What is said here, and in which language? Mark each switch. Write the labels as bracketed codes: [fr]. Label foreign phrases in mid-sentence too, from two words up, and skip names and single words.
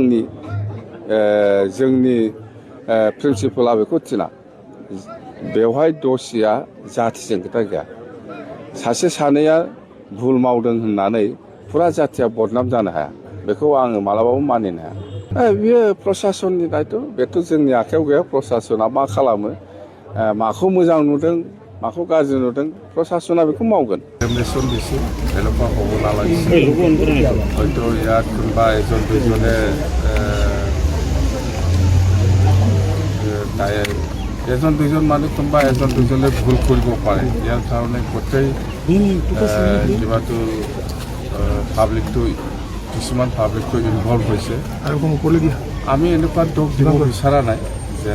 [brx] जोंनि प्रिन्सिपाला बेखौ थिना बेवहाय दसिया जाथिजों खोथा गैया सासे सानैया भुल मावदों होननानै फुरा जाथिया बदनाम जानो हाया बेखौ आङो मालाबाबो मानिनो हाया बियो प्रसासननि दायथ' बेथ' जोंनि आखायाव गैया प्रसासना मा खालामो माखौ मोजां नुदों माखौ गाज्रि नुदों प्रसासना बेखौ मावगोन এজন [as] দুজন মানে কোনোবা এজন দুজনে ভুল কৰিব পাৰে ইয়াৰ কাৰণে গোটেই কিবাটো পাব্লিকটো কিছুমান পাব্লিকটো ইনভলভ হৈছে আৰু আমি এনেকুৱা দোষ দিব বিচৰা নাই যেন